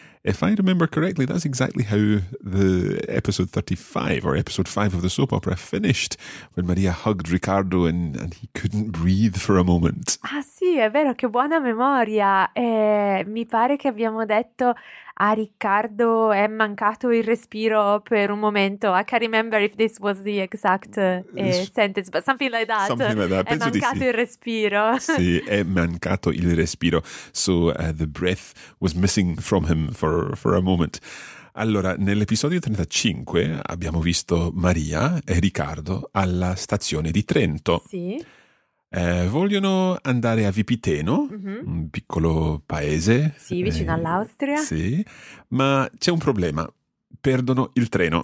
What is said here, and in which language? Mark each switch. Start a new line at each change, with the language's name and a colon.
English: If I remember correctly, that's exactly how the episode 35 or episode 5 of the soap opera finished, when Maria hugged Riccardo and he couldn't breathe for a moment.
Italian: Ah sì, è vero, che buona memoria. Mi pare che abbiamo detto a Riccardo è mancato il respiro per un momento.
English: I can't remember if this was the exact sentence, but something like that. Something like that.
Italian: È mancato penso di sì. Il respiro. Sì, è mancato il respiro.
English: So the breath was missing from him for a moment.
Italian: Allora, nell'episodio 35 abbiamo visto Maria e Riccardo alla stazione di Trento. Sì. Vogliono andare a Vipiteno, mm-hmm. un piccolo paese. Sì, vicino all'Austria. Sì, ma c'è un problema. Perdono il treno.